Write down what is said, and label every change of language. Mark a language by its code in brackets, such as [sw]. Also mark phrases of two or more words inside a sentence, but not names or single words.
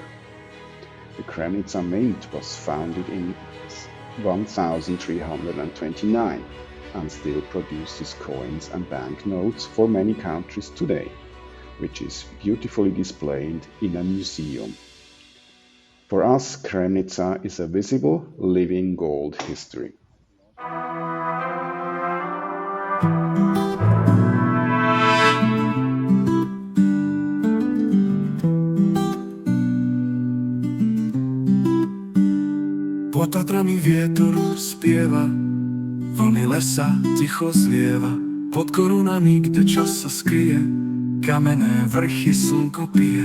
[en] The Kremnica Mint was founded in 1329 and still produces coins and banknotes for many countries today, which is beautifully displayed in a museum. For us, Kremnica is a visible, living gold history. [sk] Pod Tatrami vietor spieva, vlny lesa ticho zlieva, pod korunami, kde čas sa skryje, kamenné vrchy slnko pije.